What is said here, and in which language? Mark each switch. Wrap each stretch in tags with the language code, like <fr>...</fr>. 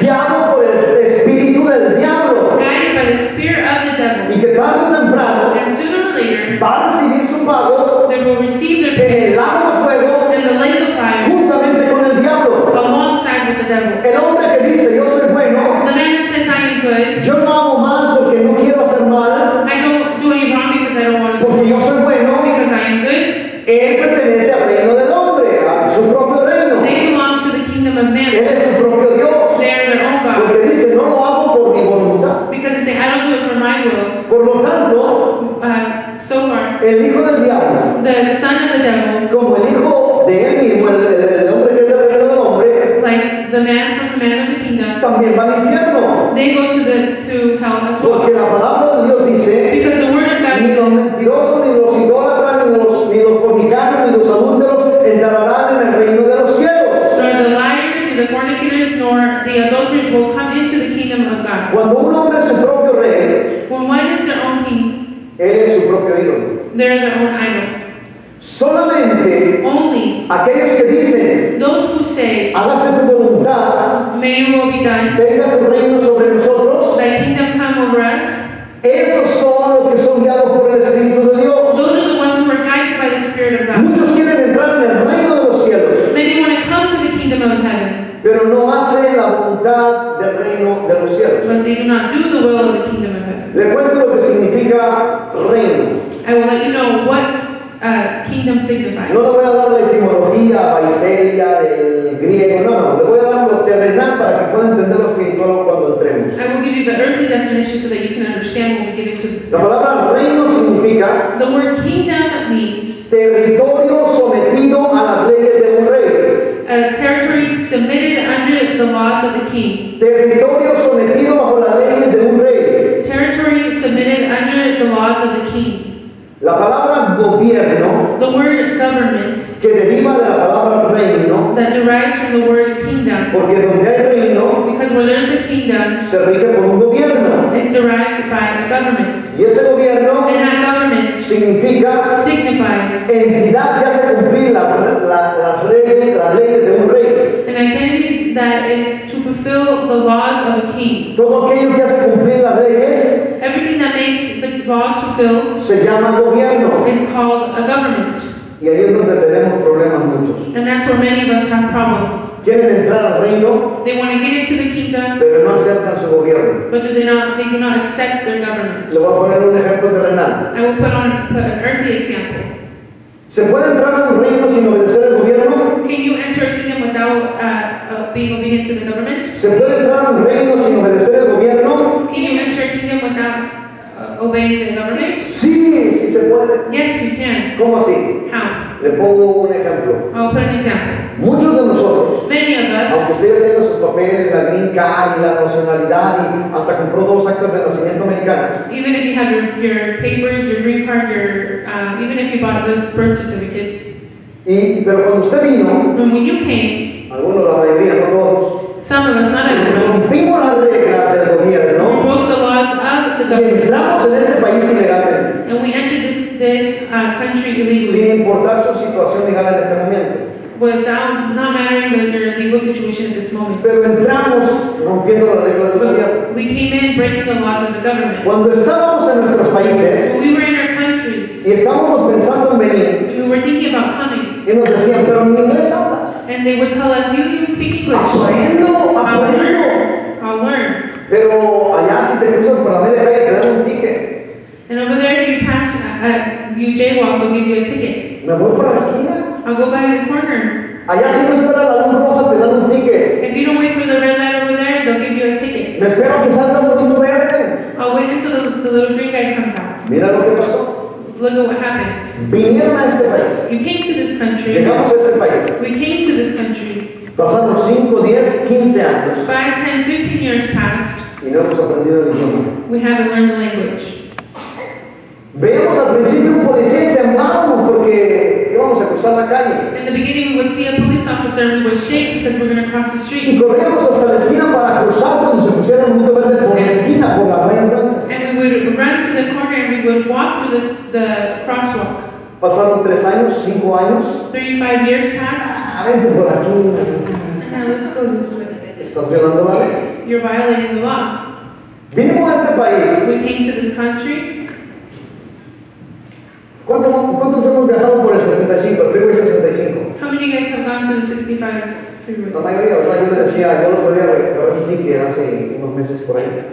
<es>guiado por el espíritu del diablo,</es> <en>guided by the spirit of the devil.</en> <es>y que tarde o temprano</es> <en>And sooner or later,</en> <es>va a recibir su pago</es> <en>they will receive their</en> <es>en</es> <en>pay</en> <es>el lago de fuego</es> <en>in the lake of fire</en> <es>juntamente con el diablo.</es> <en>alongside with the devil.</en> <es>El hombre que dice yo soy bueno,</es> <en>The man that says, I am good,</en> <es>yo no hago mal porque no quiero hacer mal,</es> <en>I don't do any wrong because I don't want to do</en> <es>porque yo soy bueno,</es> <en>because I am good,</en> <es>él pertenece al reino del hombre, a su propio reino.</es> <en>they belong to the kingdom of</en> <es>Él</es> <en>man.</en> <es>es su propio Dios.</es> <en>They are their own God.</en> <es>Porque dice, no lo hago por mi voluntad.</es> <en>Because they say, I don't do it for my will.</en> <es>Por lo tanto,</es> <en>So far,</en> <es>el hijo del diablo,</es> <en>the son of the devil,</en> <es>como el hijo de él mismo, el hombre que es del reino del hombre,</es> <en>like the man from the man of the kingdom,</en> <es>también va al infierno.</es> <en>they go to hell as</en> <es>Porque</es> <en>well.</en> <es>la palabra de Dios dice,</es> <en>Because the word of God</en> <es>ni los</es> <en>says,</en> <es>mentirosos, ni los idólatras, ni los fornicarios, ni los adúlteros entrarán en el reino de los cielos.</es> <en>nor the liars, nor the fornicators, nor the adulterers will come into the kingdom of God.</en> <es>Cuando un hombre es su propio rey,</es> <en>When one is their own king,</en> <es>él es su propio ídolo.</es> <en>they're their own idol.</en> <es>Solamente</es> <en>Only</en> <es>aquellos que dicen,</es> <en>those who say,</en> <es>hágase tu voluntad,</es> <en>may your will be done,</en> <es>venga tu reino sobre nosotros,</es> <en>thy kingdom come over us,</en> <es>esos son los que son guiados por el Espíritu de Dios.</es> <en>those are the ones who are guided by the Spirit of God.</en> <es>Muchos quieren entrar en el reino de los cielos,</es> <en>Many want to come to the kingdom of heaven,</en> <es>pero no hacen la voluntad del reino de los cielos.</es> <en>but they do not do the will of the kingdom of heaven.</en> <es>Le cuento lo que significa reino.</es> <en>I will let you know what kingdom signifies.</en> <es>No le voy a dar la etimología fariseia del griego, no, le voy a dar lo terrenal para que pueda entender lo espiritual cuando entremos.</es> <en>I will give you the earthly definition so that you can understand when we get into this.</en> <es>La palabra reino significa</es> <en>The word kingdom means</en> <es>territorio sometido a las leyes de un rey.</es> <en>a territory submitted under the laws of the king.</en> <es>Territorio sometido bajo las leyes de un rey.</es> <en>Territory submitted under the laws of the king.</en> <es>La palabra gobierno,</es> <en>The word government</en> <es>que deriva de la palabra reino,</es> <en>that derives from the word kingdom,</en> <es>porque donde hay reino</es> <en>because where there's a kingdom,</en> <es>se rige por un gobierno.</es> <en>it's derived by a government.</en> <es>Y ese gobierno</es> <en>And that government</en> <es>significa</es> <en>signifies</en> <es>entidad que hace cumplir las leyes de un rey.</es> <en>an identity that is to fulfill the laws of a king.</en> <es>Todo aquello que hace cumplir las leyes</es> <en>Everything that makes the laws fulfilled</en> <es>se llama gobierno.</es> <en>is called a government.</en> <es>Y ahí es donde tenemos problemas muchos.</es> <en>And that's where many of us have problems.</en> <es>Quieren entrar al reino,</es> <en>They want to get into the kingdom,</en> <es>pero no aceptan su gobierno.</es> <en>but they do not accept their government.</en> <es>Le voy a poner un ejemplo terrenal.</es> <en>I will put an earthly example.</en> <es>¿Se puede entrar a un reino sin obedecer al gobierno?</es> <en>Can you enter a kingdom without being obedient to the government?</en> <es>¿Se puede entrar a un reino sin obedecer al gobierno?</es> <en>Can you enter a kingdom without obeying the government?</en> <es>Sí, sí se puede.</es> <en>Yes, you can.</en> <es>¿Cómo así?</es> <en>How?</en> <es>Le pongo un ejemplo.</es> <en>I'll put an example.</en> <es>Muchos de nosotros,</es> <en>Many of</en> <es>aunque</es> <en>us,</en> <es>usted ya tenga sus papeles, la green card y la nacionalidad y hasta compró 2 actas de nacimiento americanas,</es> <en>even if you have your papers, your green card, even if you bought the birth certificates,</en> <es>pero cuando usted vino,</es> <en>and when you came,</en> <es>algunos, la mayoría, no todos,</es> <en>some of us, not everyone,</en> <es>rompimos las reglas del</es> <en>we</en> <es>gobierno</es> <en>broke the laws of the</en> <es>y</es> <en>government,</en> <es>entramos en este país ilegalmente,</es> <en>and we entered this country illegally,</en> <es>sin importar su situación legal en este momento.</es> <en>without not mattering your legal situation at this moment.</en> <es>Pero entramos rompiendo las reglas del gobierno.</es> <en>But we came in breaking the laws of the government.</en> <es>Cuando estábamos en nuestros países</es> <en>When we were in our countries,</en> <es>y estábamos pensando en venir,</es> <en>we were thinking about coming,</en> <es>y nos decían, pero ni inglés hablas.</es> <en>and they would tell us, you don't even speak English.</en> <es>Aprendo,</es> <en>I'll</en> <es>aprendo.</es> <en>learn. I'll learn.</en> <es>Pero allá si te cruzas por la media calle te dan un ticket.</es> <en>And over there, if you pass, you jaywalk, they'll give you a ticket.</en> <es>Me voy por la esquina.</es> <en>I'll go by the corner.</en> <es>Allá si no espera la luz roja te dan un ticket.</es> <en>If you don't wait for the red light over there, they'll give you a ticket.</en> <es>Me espero que salga un bonito verde.</es> <en>I'll wait until the little green guy comes out.</en> <es>Mira lo que pasó.</es> <en>Look at what happened.</en> <es>Vinieron a este país.</es> <en>You came to this country.</en> <es>Llegamos a este país.</es> <en>We came to this country.</en> <es>Pasamos 5, 10, 15 años</es> <en>5, 10, 15 years passed.</en> <es>y no hemos aprendido el idioma.</es> <en>We haven't learned the language.</en> <es>Veíamos al principio un policía y temblábamos porque íbamos a cruzar la calle.</es> <en>In the beginning, we would see a police officer and we would shake because we're going to cross the street.</en> <es>Y corríamos hasta la esquina para cruzar cuando se pusiera el punto verde por la esquina, por las rayas blancas.</es> <en>And we would run to the corner and we would walk through the crosswalk.</en> <es>Pasaron 3 años, 5 años.</es> <en>35 years passed.</en> <es>Vente por aquí.</es> <en>Now let's go this way.</en> <es>Estás violando la ley.</es> <en>You're violating the law.</en> <es>Vinimos a este país.</es> <en>We came to this country.</en> <es>¿Cuántos hemos viajado por el 65, el Freeway 65?</es> <en>How many of you guys have gone to the 65 freeway?</en> <es>La mayoría, ¿verdad? Yo le decía, yo lo podía agarrar un ticket hace unos meses por ahí.</es>